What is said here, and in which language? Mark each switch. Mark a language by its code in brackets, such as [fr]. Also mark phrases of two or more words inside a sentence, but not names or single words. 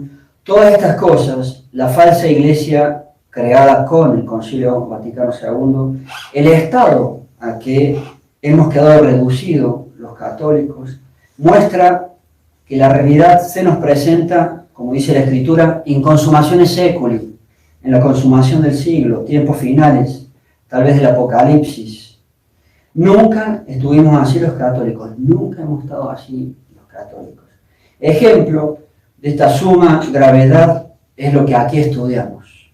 [es] Todas estas cosas, la falsa iglesia creada con el Concilio Vaticano II, el estado a que hemos quedado reducidos los católicos, muestra que la realidad se nos presenta, como dice la Escritura, [la] in consumatione seculi, [es] en la consumación del siglo, tiempos finales, tal vez del Apocalipsis. Nunca estuvimos así los católicos, nunca hemos estado así los católicos. Ejemplo de esta suma gravedad es lo que aquí estudiamos.